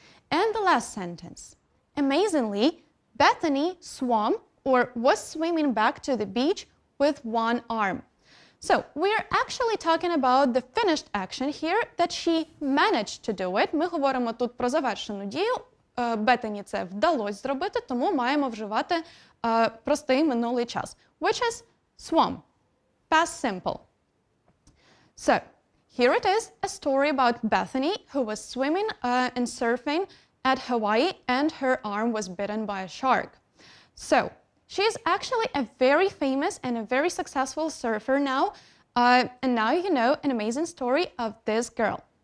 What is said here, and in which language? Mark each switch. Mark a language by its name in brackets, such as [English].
[English] And the last sentence. Amazingly, Bethany swam or was swimming back to the beach with one arm. So we're actually talking about the finished action here, that she managed to do it. [Ukrainian] Ми говоримо тут про завершену дію. Беттані це вдалося зробити, тому маємо вживати простий минулий час, [English] which is swam, past simple. So here it is, a story about Bethany, who was swimming and surfing at Hawaii, and her arm was bitten by a shark. So she is actually a very famous and a very successful surfer now, and now you know an amazing story of this girl.